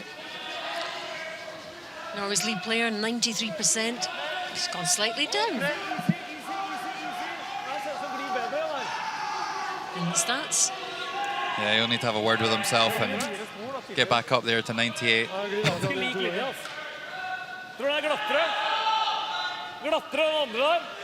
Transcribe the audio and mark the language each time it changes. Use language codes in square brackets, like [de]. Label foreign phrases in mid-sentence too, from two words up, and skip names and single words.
[en] Norway's lead player, 93%. It's gone slightly down in the stats. Yeah, he'll need to have a word with himself and get back up there to 98. [no] Tror du den er glattere? Glattere enn andre der?